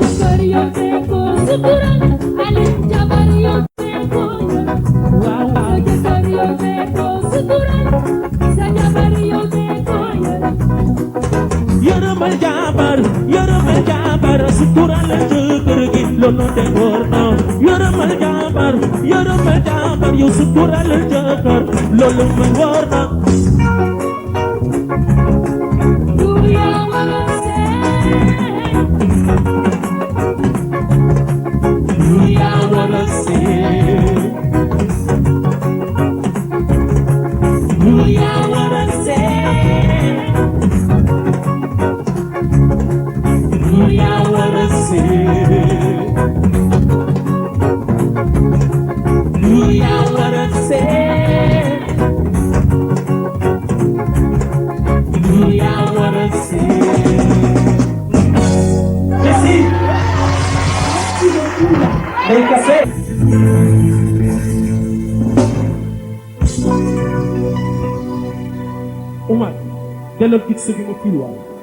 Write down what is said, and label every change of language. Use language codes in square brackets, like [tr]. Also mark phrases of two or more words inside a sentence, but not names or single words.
[wo] yërëmal jabar sutural jëkkër gi loolu de wóor na yërëmal jabar yow sutural jëkkër loolu ma wóor na [en] Do ya wanna say Do ya wanna say Do ya wanna say Do ya wanna say Do ya wanna say Do ya wanna say [wo] Merci Hey Kassé Omar delloo gis sa bi ma fil waay